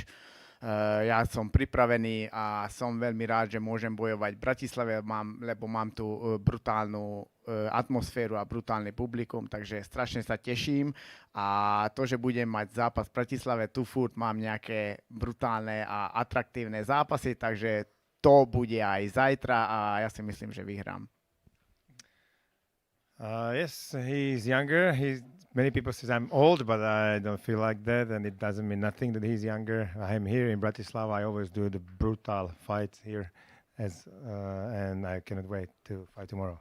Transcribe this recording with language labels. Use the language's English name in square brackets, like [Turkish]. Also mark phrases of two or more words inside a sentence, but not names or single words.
[Slovak] Ja som pripravený a som veľmi rád, že môžem bojovať v Bratislave, lebo mám tu brutálnu atmosféru a brutálne publikum, takže strašne sa teším a to, že budem mať zápas v Bratislave, tu furt mám nejaké brutálne a atraktívne zápasy, takže to bude aj zajtra a ja si myslím, že vyhrám. [English] Yes, he's younger. Many people say I'm old, but I don't feel like that, and it doesn't mean nothing that he's younger. I'm here in Bratislava. I always do the brutal fights here, and I cannot wait to fight tomorrow.